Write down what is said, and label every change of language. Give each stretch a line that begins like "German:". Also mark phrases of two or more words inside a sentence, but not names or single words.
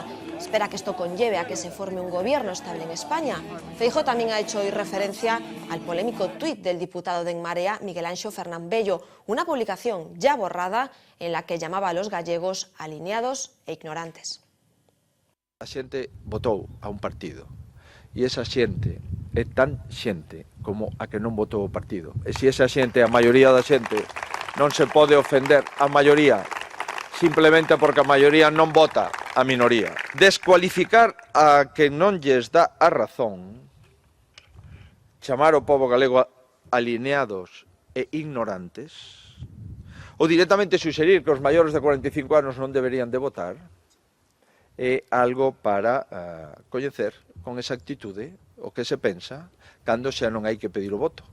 Spanish: Espera que esto conlleve a que se forme un gobierno estable en España. Feijóo también ha hecho hoy referencia al polémico tuit del diputado de En Marea, Miguel Anxo Fernán Bello, una publicación ya borrada en la que llamaba a los gallegos alineados e ignorantes.
Galician: A xente votou a un partido e esa xente é tan xente como a que non votou o partido. E se esa xente, a maioría da xente, non se pode ofender a maioría simplemente porque a maioría non vota a minoría. Descualificar a que non lles dá a razón, chamar o pobo galego alineados e ignorantes, ou directamente suxerir que os maiores de 45 anos non deberían de votar, é algo para coñecer con exactitude o que se pensa cando xa non hai que pedir o voto.